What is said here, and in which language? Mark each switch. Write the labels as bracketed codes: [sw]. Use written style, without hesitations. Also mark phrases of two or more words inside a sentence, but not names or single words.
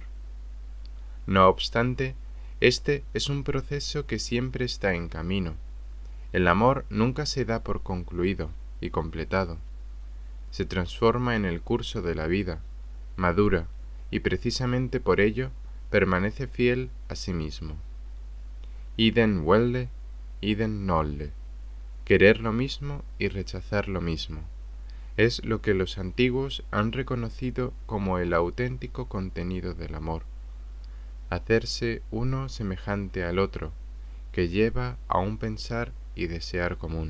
[es] No obstante, este es un proceso que siempre está en camino. El amor nunca se da por concluido y completado. Se transforma en el curso de la vida, madura, y precisamente por ello permanece fiel a sí mismo. [la] Idem velle, idem nolle. [es] Querer lo mismo y rechazar lo mismo. Es lo que los antiguos han reconocido como el auténtico contenido del amor. Hacerse uno semejante al otro, que lleva a un pensar y desear común.